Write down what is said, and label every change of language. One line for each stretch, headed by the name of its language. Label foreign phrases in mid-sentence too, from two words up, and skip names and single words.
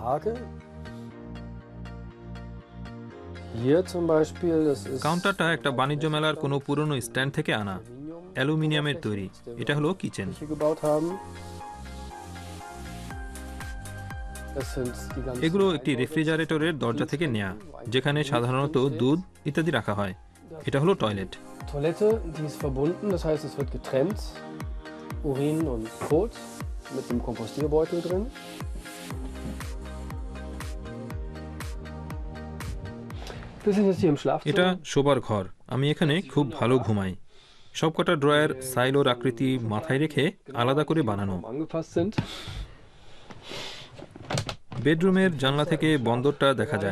Bangla: কাউন্টারটা একটা বাণিজ্য মেলার কোনো পুরনো স্ট্যান্ড থেকে আনা, অ্যালুমিনিয়ামের তৈরি। এটা হলো কিচেন। এগুলো একটি রেফ্রিজারেটরের দরজা থেকে নেয়া, যেখানে সাধারণত দুধ ইত্যাদি রাখা হয়। এটা হলো টয়লেট।
German: Urin und Kot mit dem Kompostierbeutel drin.
Bangla: এটা শোবার ঘর। আমি এখানে খুব ভালো ঘুমাই। সবকটা ড্রয়ার সাইলোর আকৃতি মাথায় রেখে আলাদা করে বানানো। বেডরুমের জানলা থেকে বন্দরটা দেখা যায়।